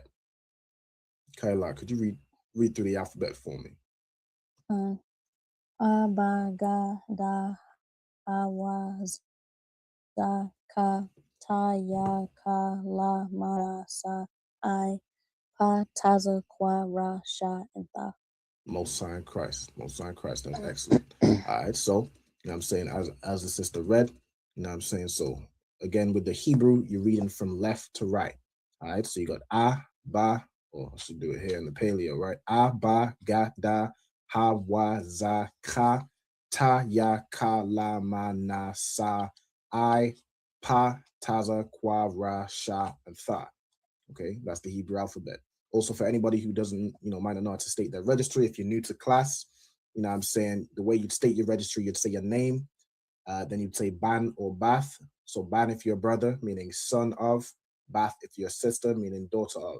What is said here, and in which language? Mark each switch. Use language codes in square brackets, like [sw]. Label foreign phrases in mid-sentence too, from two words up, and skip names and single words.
[en] Kaila, could you read through the alphabet for me? [he] Ba, Ga, Da, Awaz, Da, Ka, Ta, Ya, Ka, La, Ma, Sa, I, Pa, Taza, Kwa, Ra, Sha, and Tha. [en] Most High Christ. Most High Christ. That's excellent. All right. So, you know what I'm saying, as the sister read, you know what I'm saying? So, again, with the Hebrew, you're reading from left to right. All right. So, you got Ba, or I should do it here in the paleo, right? [he] Ba, Ga, Da, Ha, Wa, Za, Ka, Ta, Ya, Ka, La, Ma, Na, Sa, I, Pa, Taza, Kwa, Ra, Sha, and Tha. [en] Okay, that's the Hebrew alphabet. Also, for anybody who doesn't, you know, might not know how to state their registry, if you're new to class, you know what I'm saying, the way you'd state your registry, you'd say your name, then you'd say Ban or Bath. So Ban if you're a brother, meaning son of, Bath if you're a sister, meaning daughter of.